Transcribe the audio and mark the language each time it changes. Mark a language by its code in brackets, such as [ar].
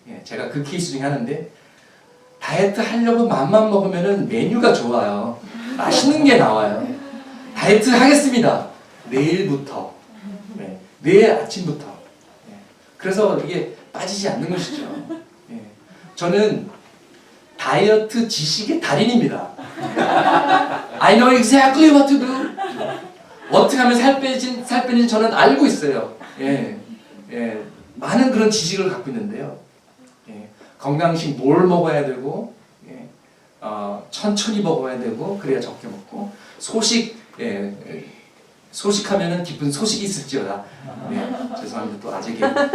[ko] 제가 그 케이스 중에 하는데, 다이어트 하려고 맘만 먹으면은 메뉴가 좋아요. 맛있는 게 나와요. 다이어트 하겠습니다. 내일부터. 내일 아침부터. 그래서 이게 빠지지 않는 것이죠. 저는 다이어트 지식의 달인입니다. [en] I know exactly what to do. [ko] 어떻게 하면 살 빼는지 저는 알고 있어요. 예, 예, 많은 그런 지식을 갖고 있는데요. 예, 건강식 뭘 먹어야 되고, 예, 천천히 먹어야 되고, 그래야 적게 먹고, 소식, 예, 소식하면은 기쁜 소식이 있을지어다. 예, 죄송합니다. 또 아재 개그.